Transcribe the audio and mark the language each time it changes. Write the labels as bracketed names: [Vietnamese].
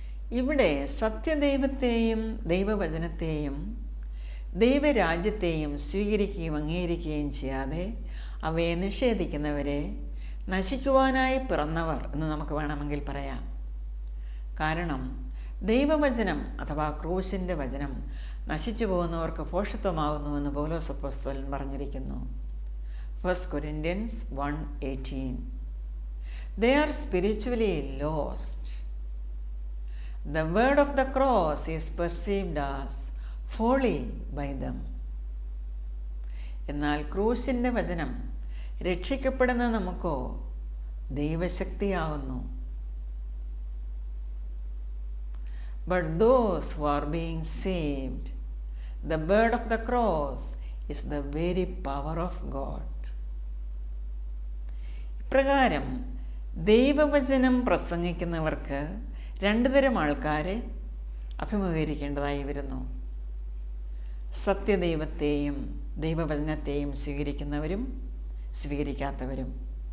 [Malayalam] ഇവിടെ സത്യദൈവത്തെയും ദൈവവചനത്തെയും ദൈവരാജ്യത്തെയും സ്വീകരിക്കുകയും അംഗീകരിക്കുകയും ചെയ്യാതെ അവയെ നിഷേധിക്കുന്നവരെ നശിക്കുവാനായി പിറന്നവർ എന്ന് നമുക്ക് വേണമെങ്കിൽ പറയാം. കാരണം ദൈവവചനം അഥവാ ക്രൂശിൻ്റെ വചനം നശിച്ചു പോകുന്നവർക്ക് ഭോഷത്വമാകുന്നുവെന്ന് പൗലോസ് അപ്പോസ്തലൻ പറഞ്ഞിരിക്കുന്നു. [English] 1 Corinthians 1:18. They are spiritually lost. The word of the cross is perceived as folly by them. [Malayalam] എന്നാൽ ക്രൂശിൻ്റെ വചനം രക്ഷിക്കപ്പെടുന്ന നമുക്കോ ദൈവശക്തിയാകുന്നു. [English] But those who are being saved, the word of the cross is the very power of God. [Malayalam] ഇപ്രകാരം ദൈവവചനം പ്രസംഗിക്കുന്നവർക്ക് രണ്ടു തരം ആൾക്കാരെ അഭിമുഖീകരിക്കേണ്ടതായി വരുന്നു. സത്യദൈവത്തെയും ദൈവവചനത്തെയും സ്വീകരിക്കുന്നവരും സ്വീകരിക്കാത്തവരും.